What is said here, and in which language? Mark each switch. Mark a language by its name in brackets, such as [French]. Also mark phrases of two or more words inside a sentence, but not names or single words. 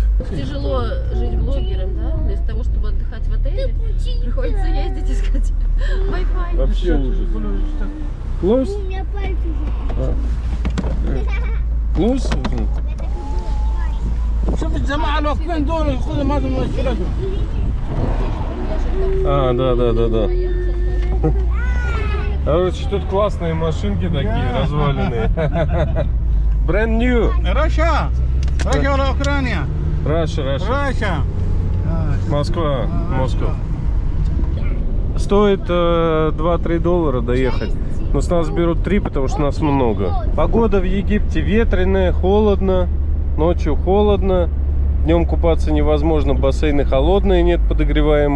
[Russian] Тяжело жить блогером, да? Вместо того, чтобы отдыхать в отеле, приходится ездить искать Wi-Fi. Вообще ужас. [English] Close? Close? [Arabic] شوف الجماعة الواقفين دول خذهم هذا مشكلتهم. [Russian] А, да. Короче, тут классные машинки такие, разваленные. [English] Brand new. [Arabic] رشا ولا أوكرانيا؟ Russia. رشا. [Russian] Москва. Стоит $2-3 доехать. Но с нас берут 3, потому что нас много. Погода в Египте ветреная, холодно. Ночью холодно. Днем купаться невозможно, бассейны холодные, нет подогреваемых.